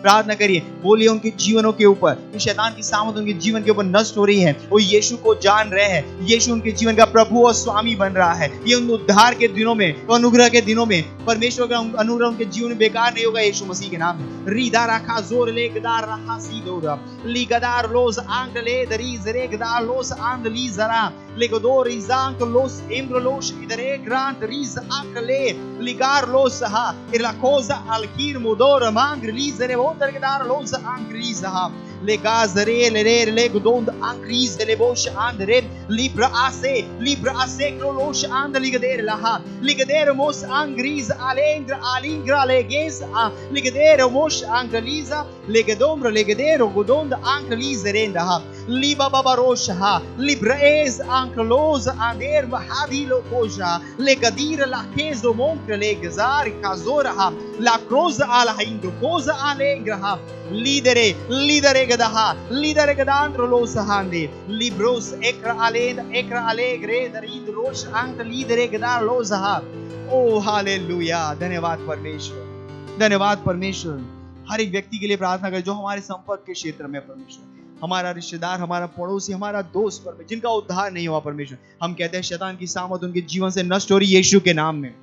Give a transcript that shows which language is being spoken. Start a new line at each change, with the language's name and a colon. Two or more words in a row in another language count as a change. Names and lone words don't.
Hindi: प्रार्थना करिए, बोलिए उनके जीवनों के ऊपर, शैतान की सामत उनके जीवन के ऊपर नष्ट हो रही है, वो यीशु को जान रहे हैं, यीशु उनके जीवन का प्रभु और स्वामी बन रहा है। ये उन उद्धार के दिनों में, अनुग्रह के दिनों में परमेश्वर का अनुग्रह उनके जीवन में बेकार नहीं होगा यीशु मसीह के नाम में। रीदा रखा जोर ले गदार रहा सीदोरा ली गदार लोस आंग ले दरी जरे गदार लोस आंग ली जरा ले गदोर इजांग लोस इम्र लोस इधरे ग्रांट रीज आंग ले लिगार लोस हा इला कोजा अलकीर मुदोर मांग ली जरे वोटर गदार लोस आंग ली जहा ले गाजरे ले रे ले गदोंद आंग रीज ले बोश आंग रे लिब्रा आसे क्रोलोश आंग लिगदेर लहा लिगदेर मोस आंग रीज alingra leges ligedere mosh angaliza legedomra legedero godond angalizerenda ha liba babarosha ha libraez anklos ander mahadilo koja legadira la kezo monkre legazar kazora ha la croza ala hindo cosa alengra ha lidere gadaha lidere gadandro los hande libros ekra alegre darid rosh ank lidere gadar los ha। ओ हालेलुया, धन्यवाद परमेश्वर, धन्यवाद परमेश्वर। हर एक व्यक्ति के लिए प्रार्थना करें जो हमारे संपर्क के क्षेत्र में परमेश्वर, हमारा रिश्तेदार, हमारा पड़ोसी, हमारा दोस्त परमेश्वर जिनका उद्धार नहीं हुआ परमेश्वर, हम कहते हैं शैतान की सामत उनके जीवन से नष्ट हो रही यीशु के नाम में।